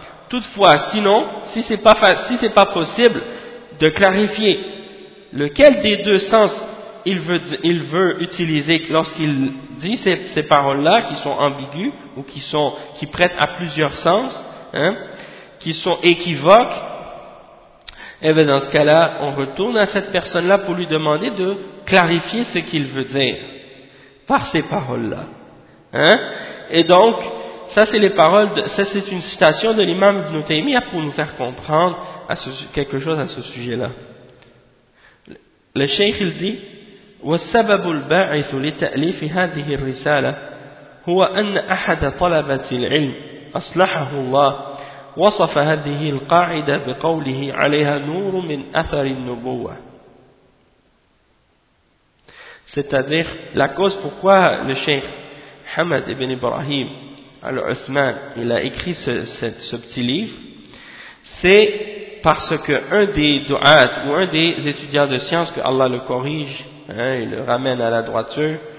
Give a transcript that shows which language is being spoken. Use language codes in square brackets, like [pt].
[fr] Toutefois, sinon, si c'est pas possible de clarifier lequel des deux sens il veut utiliser lorsqu'il dit ces paroles-là qui sont ambiguës ou qui prêtent à plusieurs sens, hein, qui sont équivoques, et bien dans ce cas-là, on retourne à cette personne-là pour lui demander de clarifier ce qu'il veut dire par ces paroles-là. Hein? Et donc, ça c'est les paroles, c'est une citation de l'imam Ibn Taymiyyah pour nous faire comprendre quelque chose à ce sujet-là. Le cheikh il dit [ar] والسبب الباعث لتأليف هذه الرسالة هو أن أحد طلبة العلم أصلحه الله وصف هذه القاعدة بقوله عليها نور من أثر النبوة. [fr] C'est-à-dire la cause pourquoi le cheikh Hamad ibn Ibrahim al-Uthman il a écrit ce petit livre, c'est parce que un des du'at ou un des étudiants de science, que Allah le corrige, hein, il le ramène à la droiture,